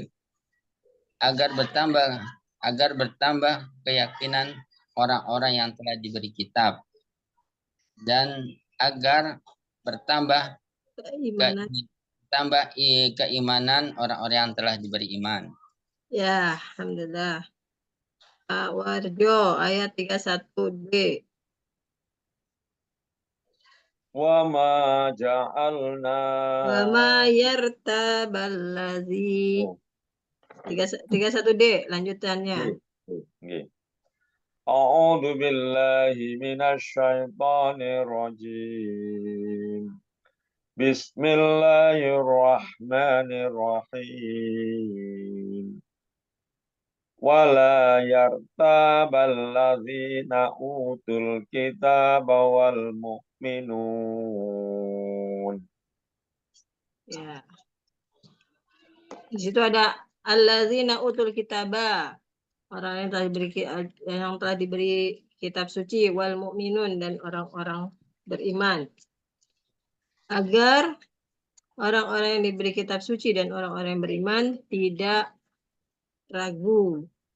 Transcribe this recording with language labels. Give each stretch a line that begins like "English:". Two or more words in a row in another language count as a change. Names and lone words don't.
Indonesian: Agar bertambah keyakinan orang-orang yang telah diberi kitab. Dan agar bertambah keimanan orang-orang yang telah diberi iman. Ya, alhamdulillah. Pak Warjo, ayat 31D.
Arabic: وما جعلنا. وما يرتاب الذي.
Indonesian: 31D, lanjutannya. Nggih.
Arabic: أعوذ بالله من الشيطان الرجيم. بسم الله الرحمن الرحيم. ولا يرتاب الذين أوتوا الكتاب والمؤمنون.
Indonesian: Ya. Di situ ada
Arabic: الذين أوتوا الكتاب.
Indonesian: Orang yang telah diberi kitab suci,
Arabic: والمؤمنون,
Indonesian: dan orang-orang beriman. Agar orang-orang yang diberi kitab suci dan orang-orang yang beriman tidak ragu.